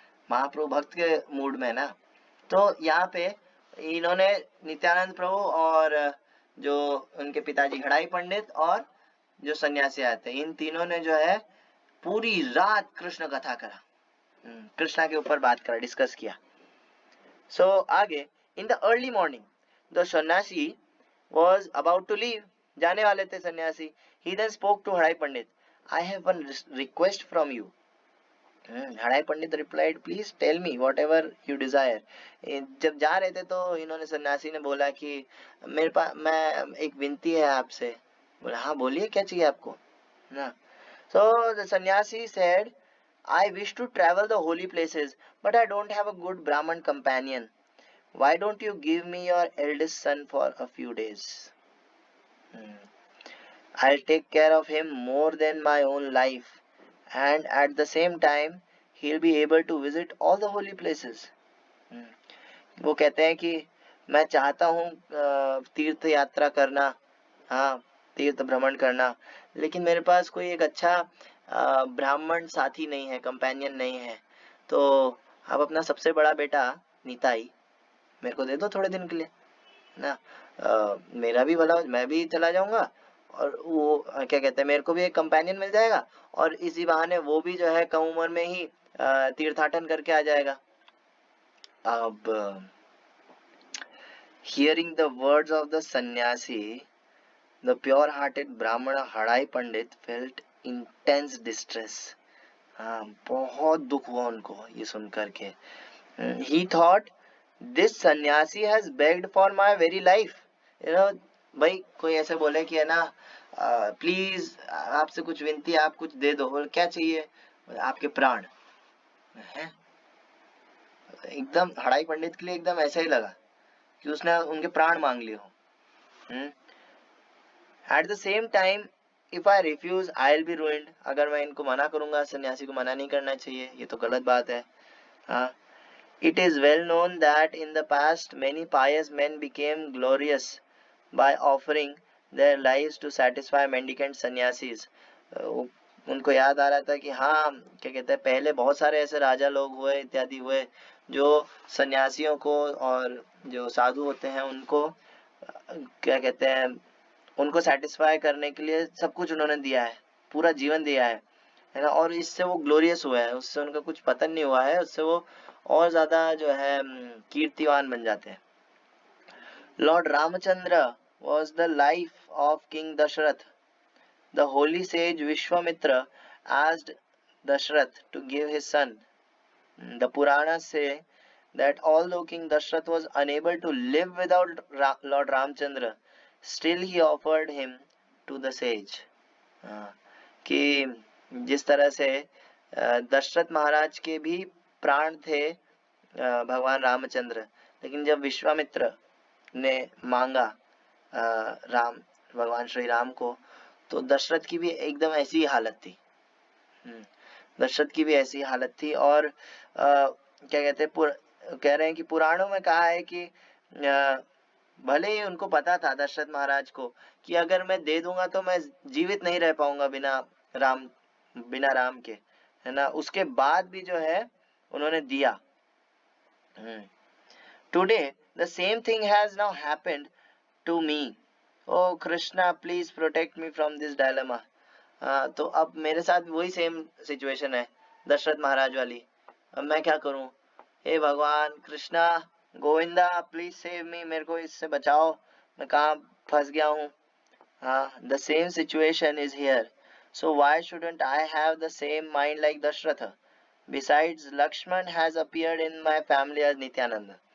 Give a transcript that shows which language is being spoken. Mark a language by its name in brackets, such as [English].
[Hindi] महाप्रभु भक्त के मूड में ना, तो यहाँ पे इन्होंने नित्यानंद प्रभु और जो उनके पिताजी हड़ाई पंडित और जो सन्यासी आते, इन तीनों ने जो है पूरी रात कृष्ण कथा करा, कृष्णा के ऊपर बात करा, डिस्कस किया. सो आगे, [English] in the early morning the sannyasi was about to leave, [Hindi] जाने वाले थे सन्यासी. [English] He then spoke to Hadai Pandit. I have one request from you. Hadai Pandit replied, please tell me whatever you desire. [Hindi] जब जा रहे थे तो इन्होंने, सन्यासी ने बोला कि मेरे पास, मैं एक विनती है आपसे. बोला हाँ बोलिए, क्या चाहिए आपको ना. [English] So the sannyasi said, I wish to travel the holy places, but I don't have a good Brahman companion. Why don't you give me your eldest son for a few days? I'll take care of him more than my own life, and at the same time, he'll be able to visit all the holy places. [Hindi] वो कहते हैं कि मैं चाहता हूँ तीर्थ यात्रा करना, हाँ तीर्थ भ्रमण करना, लेकिन मेरे पास कोई एक अच्छा ब्राह्मण साथी नहीं है, कंपेनियन नहीं है. तो आप अपना सबसे बड़ा बेटा निताई मेरे को दे दो थोड़े दिन के लिए ना. मेरा भी भला, मैं भी चला जाऊंगा, और वो क्या कहते हैं, मेरे को भी एक कंपेनियन मिल जाएगा, और इसी बहाने वो भी जो है कम उम्र में ही तीर्थाटन करके आ जाएगा. [English] अब hearing the words of the sannyasi, the pure-hearted Brahmana Hadai Pandit felt intense distress. [Hindi] हाँ, बहुत दुख हुआ उनको ये सुन करके. [English] He thought, this sannyasi has begged for my very life. [Hindi] भाई कोई ऐसे बोले कि है ना, प्लीज आपसे कुछ विनती, आप कुछ दे दो. बोले क्या चाहिए? आपके प्राण. है एकदम हड़ाई पंडित के लिए एकदम ऐसा ही लगा कि उसने उनके प्राण मांग लिए हो. [English] At the same time, if I refuse I will be ruined. [Hindi] अगर मैं इनको मना करूंगा, सन्यासी को मना नहीं करना चाहिए, ये तो गलत बात है. [English] हाँ, it is well known that in the past many pious men became glorious by offering their lives to satisfy mendicant sannyasis. [Hindi] उनको याद आ रहा था कि हाँ, क्या कहते हैं, पहले बहुत सारे ऐसे राजा लोग हुए, इत्यादि हुए, जो सन्यासियों को और जो साधु होते हैं उनको क्या कहते हैं, उनको सेटिस्फाई करने के लिए सब कुछ उन्होंने दिया है, पूरा जीवन दिया है ना. और इससे वो ग्लोरियस हुआ है, उससे उनका कुछ पतन नहीं हुआ है, उससे वो और ज्यादा जो है कीर्तिवान बन जाते हैं. [English] Lord Ramchandra was the life of King Dashrath. The holy sage Vishwamitra asked Dashrath to give his son. The Puranas say that although King Dashrath was unable to live without Lord Ramchandra, still he offered him to the sage. [Hindi] कि जिस तरह से दशरथ महाराज के भी प्राण थे भगवान रामचंद्र, लेकिन जब विश्वामित्र ने मांगा राम, भगवान श्री राम को, तो दशरथ की भी एकदम ऐसी हालत थी. दशरथ की भी ऐसी हालत थी. और क्या कहते हैं, कह रहे हैं कि पुराणों में कहा है कि भले ही उनको पता था दशरथ महाराज को कि अगर मैं दे दूंगा तो मैं जीवित नहीं रह पाऊंगा बिना राम के, है ना, उसके बाद भी जो है उन्होंने दिया. [English] Today the same thing has now happened to me. O Krishna please protect me from this dilemma. [Hindi] तो अब मेरे साथ वही सेम सिचुएशन है, दशरथ महाराज वाली. अब मैं क्या करूं? हे भगवान Krishna, Govinda [English] please save me, [Hindi] मेरे को इससे बचाओ, मैं कहाँ फंस गया हूँ. [English] हाँ, the same situation is here. So why shouldn't I have the same mind like Dashratha? Besides, Lakshman has appeared in my family as Nityananda.